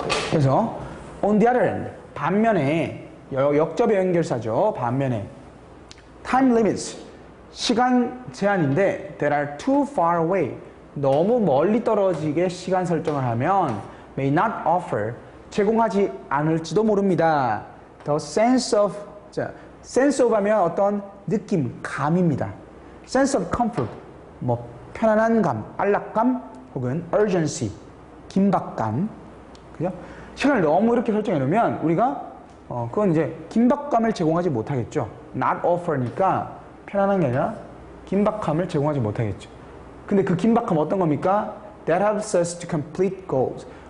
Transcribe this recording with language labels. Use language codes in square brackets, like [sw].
[ko] 그래서 [en] on the other hand, [ko] 반면에 역접의 연결사죠. 반면에 [en] time limits, [ko] 시간 제한인데 [en] that are too far away, [ko] 너무 멀리 떨어지게 시간 설정을 하면 [en] may not offer, [ko] 제공하지 않을지도 모릅니다. [en] the sense of, sense of [ko] 하면 어떤 느낌, 감입니다. [en] sense of comfort, [ko] 편안한 감, 안락감 혹은 urgency, 긴박감. 그죠? 시간을 너무 이렇게 설정해 놓으면 우리가 그건 이제 긴박감을 제공하지 못하겠죠. not offer니까 편안한 게 아니라 긴박감을 제공하지 못하겠죠. 근데 그 긴박감 어떤 겁니까? [en] That helps us to complete goals.